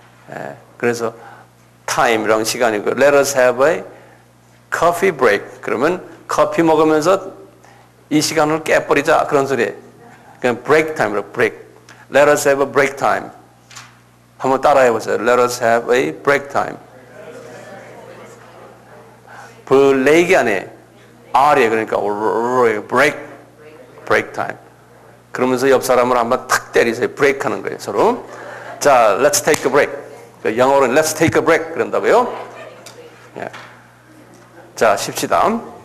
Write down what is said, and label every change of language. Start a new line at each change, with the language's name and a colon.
Korean: 예, 그래서 time이랑 시간이고
English: let us have a coffee break.
Korean: 그러면 커피 먹으면서 이 시간을 깨버리자 그런 소리예요. 그냥 break time으로 break.
English: Let us have a break time.
Korean: 한번 따라해 보세요.
English: Let us have a break time.
Korean: 블레이크 안에 R이에요.
English: 그러니까 break time.
Korean: 그러면서 옆 사람을 한번 탁 때리세요. break 하는 거예요. 서로. 자,
English: let's take a break.
Korean: 영어로는
English: let's take a break
Korean: 그런다고요. 자, 쉽시다.